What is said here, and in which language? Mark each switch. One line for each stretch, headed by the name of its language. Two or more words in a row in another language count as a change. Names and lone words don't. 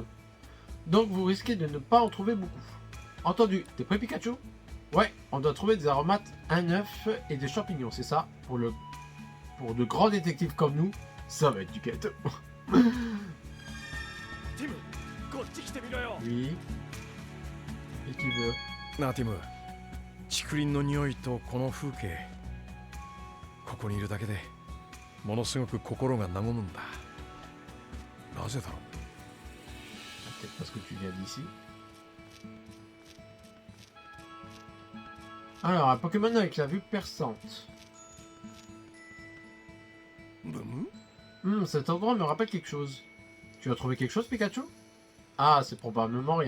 French: Donc vous risquez de ne pas en trouver beaucoup. Entendu, t'es prêt, Pikachu? Ouais, on doit trouver des aromates, un œuf et des champignons, c'est ça? Pour de grands détectives comme nous, ça va être du gâteau. Oui. Et tu veux?
Japanese: なあティム、竹林の匂いとこの風景、ここにいるだけでものすごく心が和むんだ。なぜだろう。
French: Peut-être parce que tu viens d'ici. Alors, un Pokémon avec la vue perçante. Cet endroit me rappelle quelque chose. Tu as trouvé quelque chose, Pikachu? Ah, c'est probablement rien.